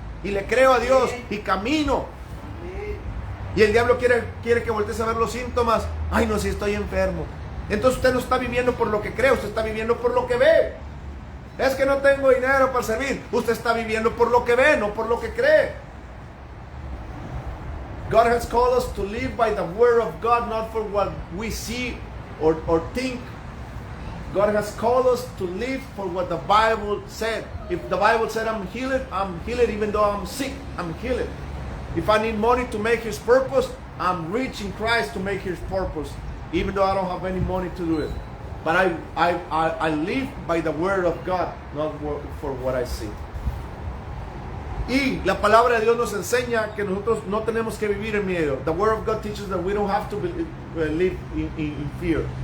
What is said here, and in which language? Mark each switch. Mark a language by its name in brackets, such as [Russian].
[Spanish] Y le creo a Dios y camino. Y el diablo quiere que voltees a ver los síntomas. Ay, no, si estoy enfermo. Entonces usted no está viviendo por lo que cree, usted está viviendo por lo que ve. Es que no tengo dinero para servir. Usted está viviendo por lo que ve, no por lo que cree. [English] God has called us to live by the word of God, not for what we see or think. God has called us to live for what the Bible said. If the Bible said I'm healed, even though I'm sick, I'm healed. If I need money to make His purpose, I'm rich in Christ to make His purpose, even though I don't have any money to do it. But I live by the word of God, not for what I see. [Spanish] Y la palabra de Dios nos enseña que nosotros no tenemos que vivir en miedo. [English] The word of God teaches that we don't have to live in fear.